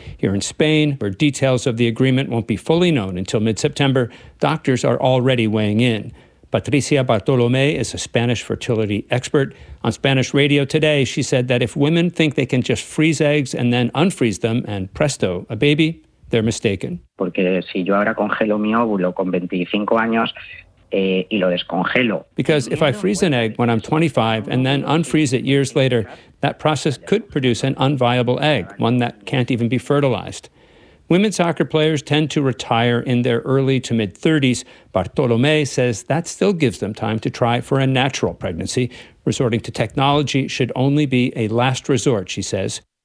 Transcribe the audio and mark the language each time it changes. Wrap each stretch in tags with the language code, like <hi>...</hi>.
<en>Here in Spain, where details of the agreement won't be fully known until mid-September, doctors are already weighing in. Patricia Bartolomé is a Spanish fertility expert. On Spanish radio today, she said that if women think they can just freeze eggs and then unfreeze them and presto, a baby, they're mistaken.</en> <es>Porque si yo ahora congelo mi óvulo con 25 años,</es> <en>because if I freeze an egg when I'm 25 and then unfreeze it years later, that process could produce an unviable egg, one that can't even be fertilized. Women soccer players tend to retire in their early to mid-30s. Bartolomé says that still gives them time to try for a natural pregnancy. Resorting to technology should only be a last resort, she says.</en>